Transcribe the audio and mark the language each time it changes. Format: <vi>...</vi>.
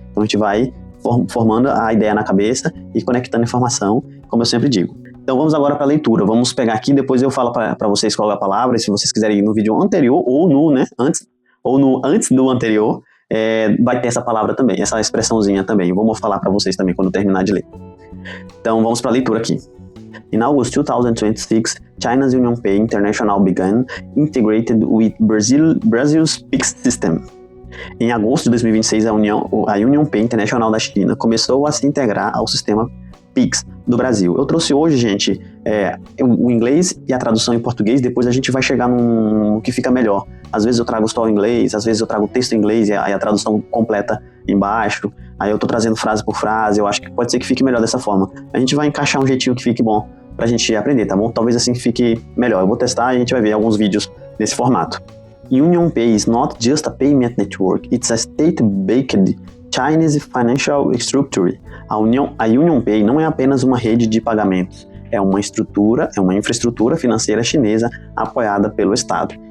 <pt>Então a gente vai formando a ideia na cabeça e conectando informação, como eu sempre digo. Então vamos agora para a leitura, vamos pegar aqui, depois eu falo para vocês qual é a palavra, e se vocês quiserem ir no vídeo anterior, ou no antes do anterior, vai ter essa palavra também, essa expressãozinha também, eu vou falar para vocês também quando terminar de ler. Então vamos para a leitura aqui.</pt> <en>In August 2026, China's UnionPay International began integrated with Brazil's Pix system.</en> <pt>Em agosto de 2026, a UnionPay International da China começou a se integrar ao sistema Pix do Brasil. Eu trouxe hoje, gente, o inglês e a tradução em português, depois a gente vai chegar no que fica melhor. Às vezes eu trago só o inglês, às vezes eu trago o texto em inglês e a tradução completa embaixo, aí eu tô trazendo frase por frase, eu acho que pode ser que fique melhor dessa forma. A gente vai encaixar um jeitinho que fique bom pra gente aprender, tá bom? Talvez assim fique melhor. Eu vou testar e a gente vai ver alguns vídeos nesse formato.</pt> <en>UnionPay is not just a payment network, it's a state-backed Chinese financial structure.</en> <pt>A UnionPay não é apenas uma rede de pagamentos, é uma infraestrutura financeira chinesa apoiada pelo Estado.</pt>